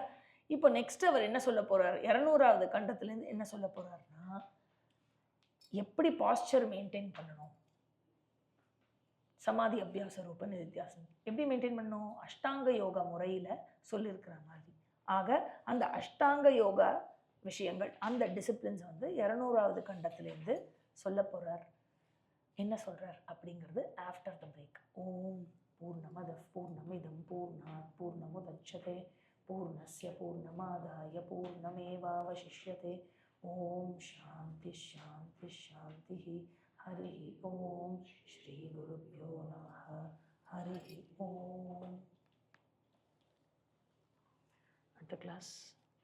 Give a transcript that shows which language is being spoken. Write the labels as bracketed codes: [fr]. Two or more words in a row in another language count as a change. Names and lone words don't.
[ta] இப்போ நெக்ஸ்ட் அவர் என்ன சொல்ல போகிறார், 200வது கண்டத்துலேருந்து என்ன சொல்ல போகிறாருன்னா, எப்படி [en] posture maintain [ta] பண்ணணும், [sa] समाधि अभ्यास रूप निदिध्यासनम् [ta] எப்படி மெயின்டைன் பண்ணணும், அஷ்டாங்க யோகா முறையில் சொல்லியிருக்கிற மாதிரி. ஆக அந்த அஷ்டாங்க யோகா விஷயங்கள், அந்த டிசிப்ளின்ஸ் வந்து 200வது கண்டத்திலேருந்து சொல்ல போகிறார். என்ன சொல்கிறார் அப்படிங்கிறது [en] after the break. [sa] ॐ पूर्णमदः पूर्णमिदं पूर्णात् पूर्णमुदच्यते पूर्णस्य पूर्णमादाय पूर्णमेवावशिष्यते. ॐ शान्तिः शान्तिः शान्तिः. हरि ॐ। श्री गुरुभ्यो नमः. हरि ॐ. [ta] அடுத்த கிளாஸ்